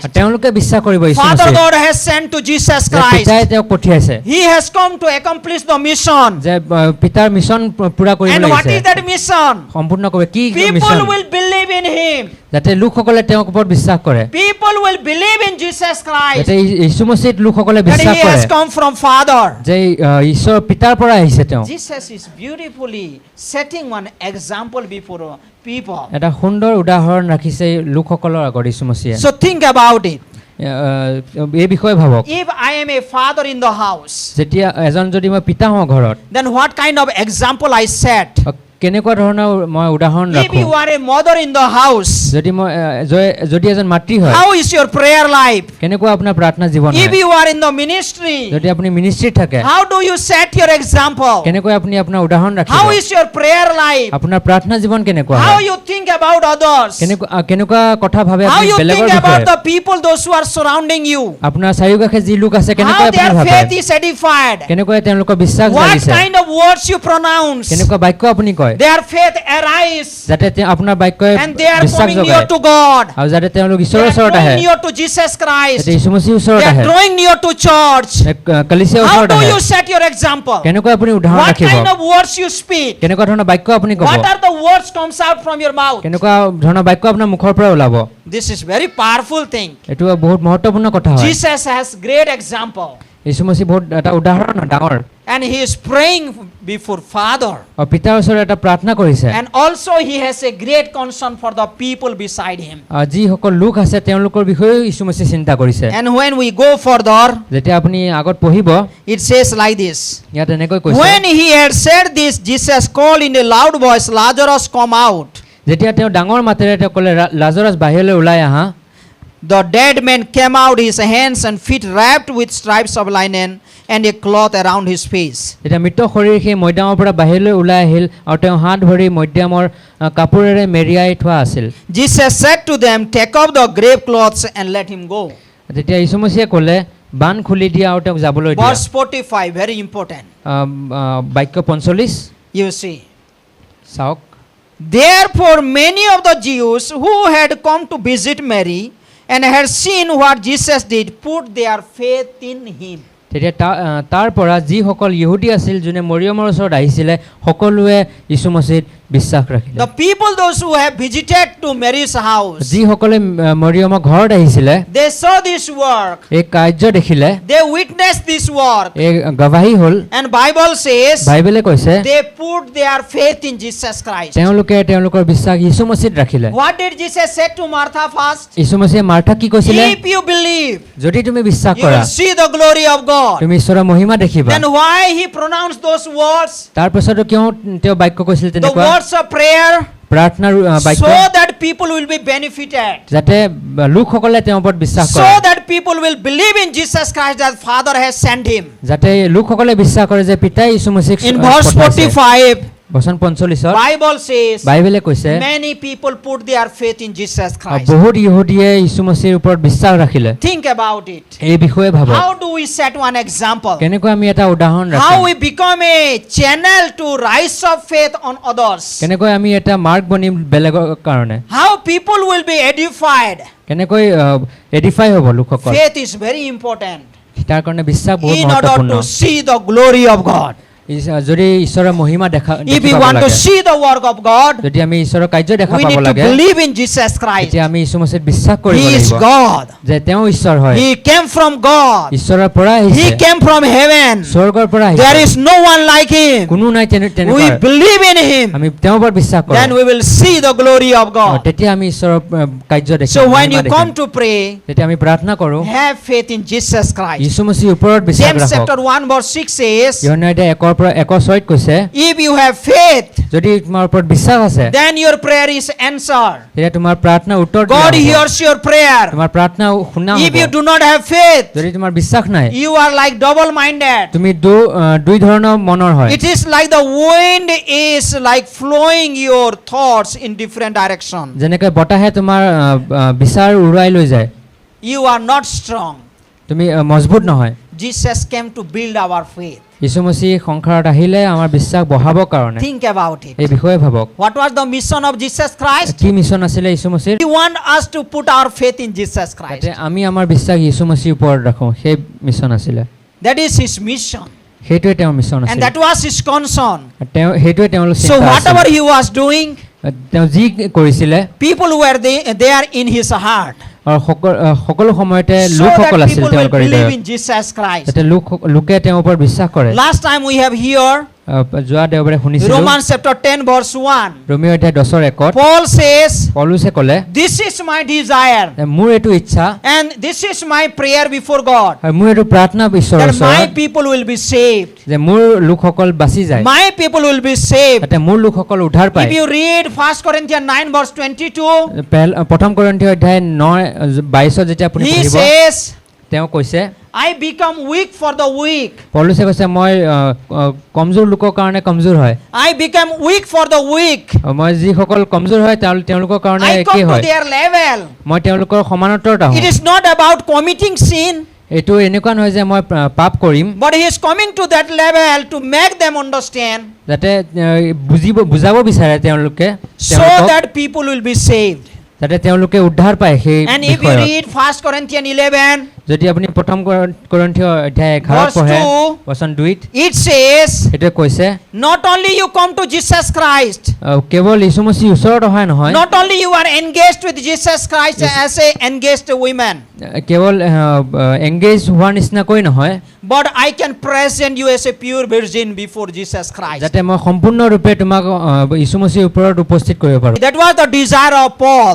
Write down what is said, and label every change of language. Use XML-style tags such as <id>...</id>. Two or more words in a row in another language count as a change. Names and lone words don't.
<as>তেওঁলোকে বিশ্বাস কৰিব যীশু</as> <en>Father</en> <as>মसीহ</as> <en>God has sent to Jesus</en> <as>যে</as> <en>Christ.</en> <as>পিতাই তেওঁক পঠিয়াইছে</as> <en>He has come to accomplish the mission.</en> <as>যে পিতাৰ মিছন পুৰা কৰিব</as> <en>And what</en> <as>লাগিছে</as> <en>is that mission?</en> <as>সম্পূৰ্ণ কৰিব কি</as> <en>People</en> <as>মিছন</as> <en>will believe in Him.</en> <as>যাতে লোকসকলে তেওঁৰ ওপৰত বিশ্বাস কৰে</as> <en>People will believe in Jesus Christ.</en> <as>যাতে যীশু মसीহত লোকসকলে</as> <en>That</en> <as>বিশ্বাস</as> <en>He</en> <as>কৰে</as> <en>has come from Father.</en> <as>যে ঈশ্বৰ পিতাৰ পৰা আহিছে তেওঁ</as> <en>Jesus is beautifully setting one example before people.</en> <as>এটা সুন্দৰ উদাহৰণ ৰাখিছে লোকসকলৰ আগত যীশু মसीহে</as> <en>So think about it.</en> <as>এই বিষয়ে ভাবক</as> <en>If I am a father in the house,</en> <as>যেতিয়া এজন যদি মই পিতা হওঁ ঘৰত</as> <en>then what kind of example I set?</en> <as>কেনেকুৱা ধৰণৰ মই উদাহৰণ</as> <en>If</en> <as>ৰাখোঁ</as> <en>you are a mother in the house,</en> <as>যদি মই যদি এজন মাতৃ হয়</as> <en>how is your prayer life?</en> <as>কেনেকুৱা আপোনাৰ প্ৰাৰ্থনা জীৱন</as> <en>If</en> <as>হয়</as> <en>you are in the ministry,</en> <as>যদি আপুনি মিনিষ্ট্ৰীত থাকে</as> <en>how do you set your example?</en> <as>কেনেকৈ আপুনি আপোনাৰ উদাহৰণ ৰাখিব</as> <en>How is your prayer life?</en> <as>আপোনাৰ প্ৰাৰ্থনা জীৱন কেনেকুৱা</as> <en>How</en> <as>হয়</as> <en>you think about others?</en> <as>কেনেকুৱা কথা ভাবে</as> <en>How</en> <as>আপুনি</as> <en>you</en> <as>বেলেগৰ</as> <en>think about</en> <as>বিষয়ে</as> <en>the people, those who are surrounding you?</en> <as>আপোনাৰ চাৰিওকাষে যি লোক আছে কেনেকৈ</as> <en>How</en> <as>আপুনি</as> <en>their</en> <as>ভাবে</as> <en>faith is edified?</en> <as>কেনেকৈ তেওঁলোকৰ বিশ্বাস</as> <en>What</en> <as>জাগিছে</as> <en>kind of words you pronounce?</en> <as>কেনেকুৱা বাক্য আপুনি কয়</as> <en>Their faith arise</en> <as>যাতে আপোনাৰ বাক্যই</as> <en>and they are</en> <as>বিশ্বাস</as> <en>coming near</en> <as>জগায়</as> <en>to God.</en> <as>আৰু যাতে তেওঁলোক</as> <en>They</en> <as>ঈশ্বৰৰ</as> <en>are</en> <as>ওচৰত আহে</as> <en>drawing near to Jesus Christ.</en> <as>যাতে যীশু মਸੀহৰ</as> <en>They</en> <as>ওচৰত</as> <en>are</en> <as>আহে</as> <en>drawing near to church.</en> <as>কলিচিয়াৰ</as> <en>How</en> <as>ওচৰত</as> <en>do</en> <as>আহে</as> <en>you set your example?</en> <as>কেনেকৈ আপুনি উদাহৰণ</as> <en>What</en> <as>ৰাখিব</as> <en>kind of words you speak?</en> <as>কেনেকুৱা ধৰণৰ বাক্য আপুনি ক'ব</as> <en>What are the words comes out from your mouth?</en> <as>কেনেকুৱা ধৰণৰ বাক্য আপোনাৰ মুখৰ পৰা ওলাব</as> <en>This is very powerful thing.</en> <as>এইটো বহুত মহত্বপূৰ্ণ কথা হয়</as> <en>Jesus has great example,</en> <as>যীশু মसीহ বহুত এটা উদাহৰণ ডাঙৰ</as> <en>and he is praying before Father,</en> <as>আৰু পিতাৰ ওচৰত এটা প্ৰাৰ্থনা কৰিছে</as> <en>and also he has a great concern for the people beside him.</en> <as>যিসকল লোক আছে তেওঁলোকৰ বিষয়েও যীশু মसीহ চিন্তা কৰিছে</as> <en>And when we go further,</en> <as>যেতিয়া আপুনি আগত পঢ়িব</as> <en>it says like this.</en> <as>ইয়াত এনেকৈ কৈছে</as> <en>When he had said this, Jesus called in a loud voice, Lazarus, come out.</en> <as>যেতিয়া তেওঁ ডাঙৰ মাতেৰে তেওঁ ক'লে লাজৰাছ বাহিৰলৈ ওলাই আহা</as> <en>The dead man came out, his hands and feet wrapped with stripes of linen and a cloth around his face.</en> <as>তেতিয়া মৃত শৰীৰ সেই মৈদামৰ পৰা বাহিৰলৈ ওলাই আহিল আৰু তেওঁ হাত ভৰি মৈদামৰ কাপোৰেৰে মেৰিয়াই থোৱা আছিল</as> <en>Jesus said to them, take off the grave clothes and let him go.</en> <as>তেতিয়া যীশু মसीহে ক'লে বান খুলি দিয়া আৰু তেওঁক যাবলৈ দিয়া</as> <en>Verse 45, very important.</en> <as>বাক্য 45</as> <en>You see.</en> <as>চাওক</as> <en>Therefore, many of the Jews who had come to visit Mary and had seen what Jesus did, put their faith in him.</en> <as>তেতিয়া তাৰ পৰা যিসকল ইহুদী আছিল যোনে মৰিয়মৰ ওচৰত আহিছিলে সকলোৱে যীশু মसीহত বিশ্বাস ৰাখিলে</as> <en>The people, those who have visited to Mary's house,</en> <as>যিসকলে মৰিয়মৰ ঘৰত আহিছিলে</as> <en>they saw this work.</en> <as>এই কাৰ্য দেখিলে</as> <en>They witnessed this work.</en> <as>এই গৱাহী হ'ল</as> <en>And Bible says</en> <as>বাইবেলে কৈছে</as> <en>they put their faith in Jesus Christ.</en> <as>তেওঁলোকে তেওঁলোকৰ বিশ্বাস যীশু মसीহত ৰাখিলে</as> <en>What did Jesus say to Martha first?</en> <as>যীশু মसीহে মাৰ্থাক কি কৈছিলে</as> <en>If you believe,</en> <as>যদি তুমি বিশ্বাস</as> <en>you</en> <as>কৰা</as> <en>will see the glory of God.</en> <as>তুমি ঈশ্বৰৰ মহিমা দেখিবা</as> <en>Then why he pronounced those words?</en> <as>তাৰ পিছতো কিয় তেওঁ বাক্য কৈছিল</as> <en>The</en> <as>তেনেকুৱা</as> <en>words of prayer,</en> <as>প্ৰাৰ্থনাৰ বাক্য</as> <en>so that people will be benefited.</en> <as>যাতে লোকসকলে তেওঁৰ ওপৰত বিশ্বাস কৰে</as> <en>So that people will believe in Jesus Christ that Father has sent him.</en> <as>যাতে লোকসকলে বিশ্বাস কৰে যে পিতাই যীশু মसीহক</as> <en>In verse</en> <as>পঠাইছে</as> <en>45,</en> <as>বচন 45ত</as> <en>Bible says</en> <as>বাইবেলে কৈছে</as> <en>many people put their faith in Jesus Christ.</en> <as>বহুত ইহুদীয়ে যীশু মसीহৰ ওপৰত বিশ্বাস ৰাখিলে</as> <en>Think about it.</en> <as>এই বিষয়ে ভাবক</as> <en>How do we set one example?</en> <as>কেনেকৈ আমি এটা উদাহৰণ</as> <en>How</en> <as>ৰাখিম</as> <en>we become a channel to rise of faith on others?</en> <as>কেনেকৈ আমি এটা মাৰ্গ বনিম বেলেগৰ কাৰণে</as> <en>How people will be edified?</en> <as>কেনেকৈ এডিফাই হ'ব লোকসকল</as> <en>Faith is very important</en> <as>তাৰ কাৰণে বিশ্বাস বহুত</as> <en>in order</en> <as>মহত্বপূৰ্ণ</as> <en>to see the glory of God.</en> <as>যদি ঈশ্বৰৰ মহিমা দেখা</as> <en>If</en> <as>দেখি</as> <en>we</en> <as>পাব</as> <en>want to</en> <as>লাগে</as> <en>see the work of God,</en> <as>যদি আমি ঈশ্বৰৰ কাৰ্য দেখা</as> <en>we</en> <as>পাব</as> <en>need to</en> <as>লাগে</as> <en>believe in Jesus Christ.</en> <as>তেতিয়া আমি যীশু মसीহত বিশ্বাস কৰিব</as> <en>He is</en> <as>লাগিব</as> <en>God.</en> <as>যে তেওঁ ঈশ্বৰ হয়</as> <en>He came from God.</en> <as>ঈশ্বৰৰ পৰা</as> <en>He</en> <as>আহিছে</as> <en>came from heaven.</en> <as>স্বৰ্গৰ পৰা</as> <en>There</en> <as>আহিছে</as> <en>is no one like him.</en> <as>কোনো নাই</as> <en>We</en> <as>তেনেকুৱা</as> <en>believe in him.</en> <as>আমি তেওঁৰ ওপৰত বিশ্বাস কৰোঁ</as> <en>Then we will see the glory of God.</en> <as>তেতিয়া আমি ঈশ্বৰৰ কাৰ্য দেখিম</as> <en>So when</en> <as>মহিমা</as> <en>you</en> <as>দেখিম।</as> <en>come to pray,</en> <as>তেতিয়া আমি প্ৰাৰ্থনা কৰোঁ</as> <en>have faith in Jesus Christ.</en> <as>যীশু মसीহৰ ওপৰত বিশ্বাস</as> <en>James</en> <as>ৰাখক</as> <en>chapter 1 verse 6 says,</en> <as>ইহনে এতিয়া 1 পৰা 1:6 কৈছে</as> <en>if you have faith,</en> <as>যদি তোমাৰ ওপৰত বিশ্বাস আছে</as> <en>then your prayer is answered.</en> <as>তেতিয়া তোমাৰ প্ৰাৰ্থনা উত্তৰ দিয়া</as> <en>God</en> <as>হ'ব।</as> <en>hears your prayer.</en> <as>তোমাৰ প্ৰাৰ্থনা শুনা</as> <en>If you</en> <as>হ'ব</as> <en>do not have faith,</en> <as>যদি তোমাৰ বিশ্বাস নাই</as> <en>you are like double-minded.</en> <as>তুমি দুই ধৰণৰ মনৰ হয়</as> <en>It is like the wind is like flowing your thoughts in different directions.</en> <as>যেনেকৈ বতাহে তোমাৰ বিচাৰ উৰুৱাই লৈ যায়</as> <en>You are not strong.</en> <as>তুমি মজবুত নহয়</as> <en>Jesus came to build our faith.</en> <as>যীশু মसीহ সংসাৰত আহিলে আমাৰ বিশ্বাস বঢ়াবৰ কাৰণে</as> <en>Think about it.</en> <as>এই বিষয়ে ভাবক</as> <en>What was the mission of Jesus Christ?</en> <as>কি মিছন আছিলে যীশু মसीহৰ</as> <en>He wants us to put our faith in Jesus Christ.</en> <as>যাতে আমি আমাৰ বিশ্বাস যীশু মसीহৰ ওপৰত ৰাখোঁ সেই মিছন আছিলে</as> <en>That is his mission.</en> <as>সেইটোৱে তেওঁৰ মিছন</as> <en>And</en> <as>আছিল</as> <en>that was his concern.</en> <as>তেওঁ সেইটোৱে তেওঁৰ</as> <en>So</en> <as>চিন্তা</as> <en>whatever</en> <as>আছিল</as> <en>he was doing,</en> <as>তেওঁ যি কৰিছিলে</as> <en>people were there in his heart.</en> <as>আৰু সকলো সময়তে</as> <en>So</en> <as>লোকসকল</as> <en>that</en> <as>আছিল</as> <en>people will</en> <as>তেওঁলোকৰ</as> <en>believe</en> <as>হৃদয়ত</as> <en>in Jesus Christ.</en> <as>যাতে লোকে তেওঁৰ ওপৰত বিশ্বাস কৰে</as> <en>Last time we have here,</en> <as>যোৱা দেওবাৰে শুনিছিলোঁ</as> <en>Romans chapter 10 verse 1.</en> <as>ৰোমিঅ অধ্যায় 10:1</as> <en>Paul says,</en> <as>পৌলুছে ক'লে</as> <en>this is my desire</en> <as>যে মোৰ এইটো ইচ্ছা</as> <en>and this is my prayer before God,</en> <as>আৰু মোৰ এইটো প্ৰাৰ্থনা ঈশ্বৰৰ</as> <en>that my</en> <as>ওচৰত</as> <en>people will be saved.</en> <as>যে মোৰ লোকসকল বাচি যায়</as> <en>My people will be saved.</en> <as>যাতে মোৰ লোকসকল উদ্ধাৰ পায়</as> <en>If you read 1 Corinthians 9 verse 22,</en> <as>প্ৰথম কৰিন্থীয় অধ্যায় 9:22 যেতিয়া আপুনি</as> <en>he</en> <as>পঢ়িব</as> <en>says,</en> <as>তেওঁ কৈছে</as> <en>I become weak for the weak.</en> <as>পৌলুছে কৈছে মই কমজোৰ লোকৰ কাৰণে কমজোৰ হয়</as> <en>I become weak for the weak.</en> <as>মই যিসকল কমজোৰ হয় তেওঁলোকৰ কাৰণে</as> <en>I</en> <as>একেই</as> <en>come to</en> <as>হয়</as> <en>their level.</en> <as>মই তেওঁলোকৰ সমান্তৰত</as> <en>It</en> <as>আহোঁ</as> <en>is not about committing sin,</en> <as>এইটো এনেকুৱা নহয় যে মই পাপ কৰিম</as> <en>but he is coming to that level to make them understand</en> <as>যাতে বুজাব বিচাৰে তেওঁলোকে</as> <en>so that people will be saved.</en> <as>যাতে তেওঁলোকে উদ্ধাৰ পায় সেই</as> <en>And if you</en> <as>বিষয়ত</as> <en>read 1 Corinthians 11,</en> <as>যদি আপুনি প্ৰথম কৰিন্থীয় অধ্যায় 11</as> <en>Verse</en> <as>পঢ়ে</as> <en>2,</en> <as>বচন 2</as> <en>it says,</en> <as>সেইটো কৈছে</as> <en>not only you come to Jesus Christ,</en> <as>কেৱল যীশু মসিহ ওচৰত অহা নহয়</as> <en>not only you are engaged with Jesus Christ as a engaged woman,</en> <as>কেৱল এংগেজ হোৱাৰ নিচিনাকৈ নহয়</as> <en>but I can present you as a pure virgin before Jesus Christ.</en> <as>যাতে মই সম্পূৰ্ণৰূপে তোমাক যীশু মসিহৰ ওপৰত উপস্থিত কৰিব পাৰোঁ</as> <en>That was the desire of Paul.</en>